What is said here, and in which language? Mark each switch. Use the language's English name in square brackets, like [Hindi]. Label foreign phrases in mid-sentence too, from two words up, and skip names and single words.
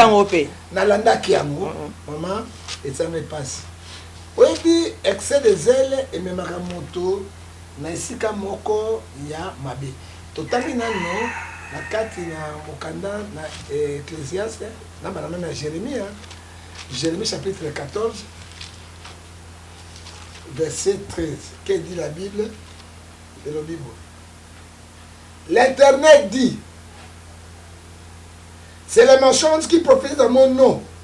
[Lingala] yango pe. Nalandaki yango. Mm-mm. Mama, eza me pasi. Oyebi, [French] excès de zèle [Lingala] ememaka moto na esika moko ya mabe. Totangi nano na kati na mokanda na, eh, Ecclésiaste, na bana na Jérémie, hein. [French] Jérémie chapitre quatorze, verset treize. Que dit la Bible? Et le Bible. L'Éternel dit, c'est les méchants qui prophétisent dans mon nom.